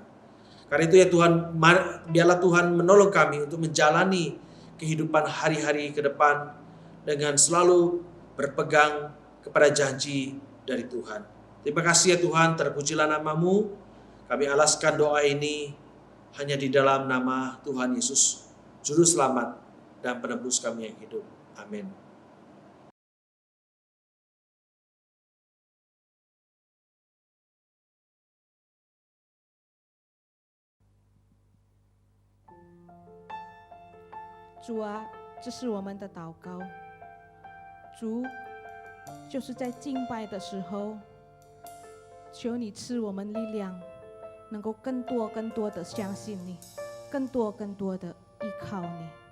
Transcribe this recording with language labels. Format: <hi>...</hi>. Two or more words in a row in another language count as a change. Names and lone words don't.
<id>Karena itu ya Tuhan, biarlah Tuhan menolong kami untuk menjalani kehidupan hari-hari ke depan dengan selalu berpegang kepada janji dari Tuhan. Terima kasih ya Tuhan, terpujilah nama-Mu. Kami alaskan doa ini hanya di dalam nama Tuhan Yesus, Juru Selamat dan Penebus kami yang hidup. Amin.</id> <zh>主啊，这是我们的祷告。主，就是在敬拜的时候，求你赐我们力量，能够更多的相信你，更多的依靠你。</zh>